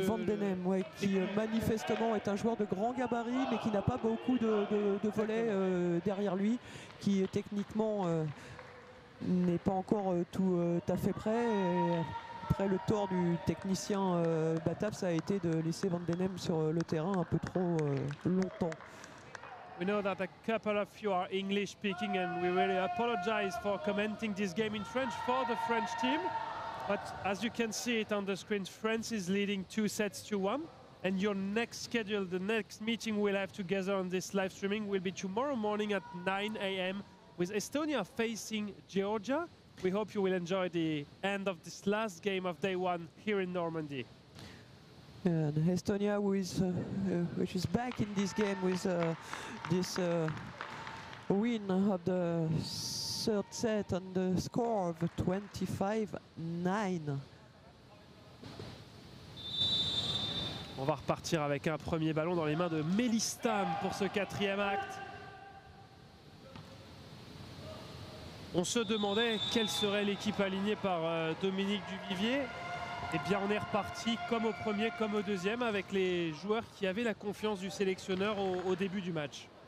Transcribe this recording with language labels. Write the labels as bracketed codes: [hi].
[fr] Van Den Hem, ouais, qui manifestement est un joueur de grand gabarit mais qui n'a pas beaucoup de volets derrière lui, qui techniquement n'est pas encore tout à fait prêt. Et après le tort du technicien Batav, ça a été de laisser Van Den Hem sur le terrain un peu trop longtemps. [en] We know that a couple of you are English speaking and we really apologize for commenting this game in French for the French team. But as you can see it on the screen, France is leading 2-1. And your next schedule, the next meeting we'll have together on this live streaming will be tomorrow morning at 9 a.m. with Estonia facing Georgia. We hope you will enjoy the end of this last game of day one here in Normandy. And Estonia, which is back in this game with this win of the third set on the score of 25-9. [fr] On va repartir avec un premier ballon dans les mains de Melistam pour ce quatrième acte. On se demandait quelle serait l'équipe alignée par Dominique Duvivier. Eh bien on est reparti comme au premier comme au deuxième avec les joueurs qui avaient la confiance du sélectionneur au début du match.